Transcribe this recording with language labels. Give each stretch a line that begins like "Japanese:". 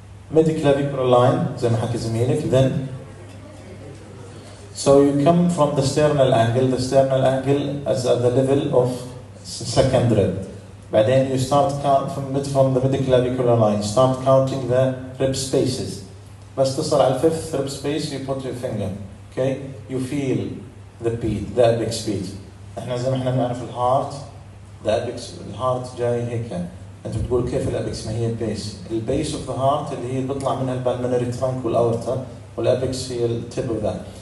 Arabic: Mid-clavicular line, زي ما حكى زميلك.
English: Then, so you come from the sternal angle. The sternal angle is at the level of second rib.
Arabic: بعدين
English: you start count from the mid-clavicular line. Start counting the rib spaces.
Arabic: بس تصل على
English: fifth rib space, you put your finger. Okay? You feel the beat, the apex beat.
Arabic: احنا زي ما احنا بنعرف الهارت, الهارت جاي هيك. انت بتقول كيف الابيكس؟ ما هي البيس. البيس
English: of the heart
Arabic: اللي هي بيطلع منها البالمونري trunk والاورتا, والابيكس هي
English: the tip of that.